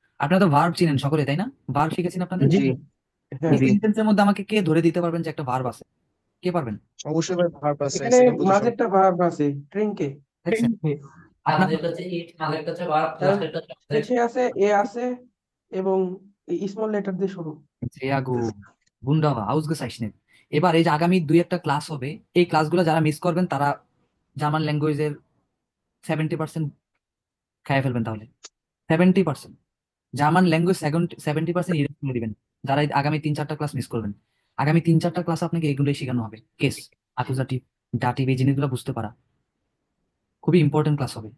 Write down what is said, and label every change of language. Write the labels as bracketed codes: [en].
[bn] আপনারা তো ভার্ব চিনেন সকলে, তাই না? ভার্ব শিখেছেন আপনাদের। জি। হ্যাঁ, এই সেন্টেন্সের মধ্যে আমাকে কে ধরে দিতে পারবেন যে একটা ভার্ব আছে? কে পারবেন? অবশ্যই ভাই ভার্ব আছে, এখানে সেকেন্ড পজিশন। মাঝেরটা ভার্ব আছে ট্রিঙ্কে, দেখছেন? আপনার সাবজেক্ট হচ্ছে ইট, সাবজেক্ট হচ্ছে ভার্ব, তার লাস্টেরটা হচ্ছে object। শেষে আছে এ আছে এবং স্মল লেটার দিয়ে শুরু। [de] sehr gut, wunderbar, ausgezeichnet। [bn] এবার এই যে আগামী 2-1টা ক্লাস হবে, এই ক্লাসগুলো যারা মিস করবেন তারা জার্মান ল্যাঙ্গুয়েজের 70% খেয়ে ফেলবেন। তাহলে 70% জার্মান ল্যাঙ্গুয়েজ 70% ইরেজ করে দিবেন যারা এই আগামী 3-4টা ক্লাস মিস করবেন। আগামী 3-4টা ক্লাস আপনাকে এগুলোই শেখানো হবে, কেস, অ্যাকুজাটিভ, ডাটিভ, এই জিনিসগুলো বুঝতে পারা খুবই ইম্পর্টেন্ট ক্লাস হবে।